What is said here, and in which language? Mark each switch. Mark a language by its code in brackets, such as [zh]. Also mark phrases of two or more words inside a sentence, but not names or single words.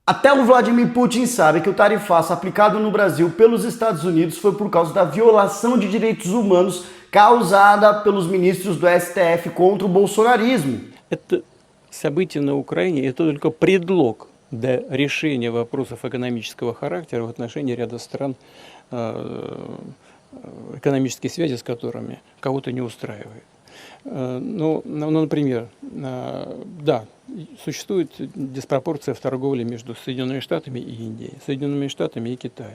[pt] Até o Vladimir Putin sabe que o tarifaço aplicado no Brasil pelos Estados Unidos foi por causa da violação de direitos humanos causada pelos ministros do STF contra o bolsonarismo. [ru] Это событие на Украине – это только предлог для решения вопросов экономического характера в отношении ряда стран, экономические связи с которыми кого-то не устраивает. Например, да, существует диспропорция в торговле между Соединенными Штатами и Индией, Соединенными Штатами и Китаем.